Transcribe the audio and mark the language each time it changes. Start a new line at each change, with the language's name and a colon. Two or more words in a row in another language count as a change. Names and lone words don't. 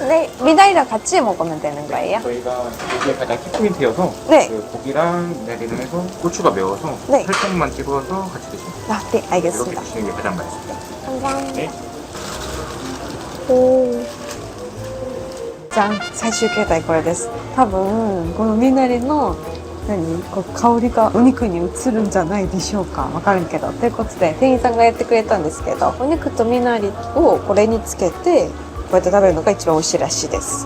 Korean: 네, 미나리랑 같이 먹으면 되는 거예요? 저희가 이게 가장 키포인트여서 네. 그 고기랑 미나리를 해서 고추가 매워서 네. 살짝만 찍어서 같이 드시면 돼요. 아, 네, 이렇게 알겠습니다. 드시는 게 가장 맛있습니다. 감사합니다. 네. 오.
Japanese: じゃん、最終形態これです。多分このミナリのこう香りがお肉に移るんじゃないでしょうか。わからんけど。ということで店員さんがやってくれたんですけど、お肉とミナリをこれにつけてこうやって食べるのが一番美味しいらしいです。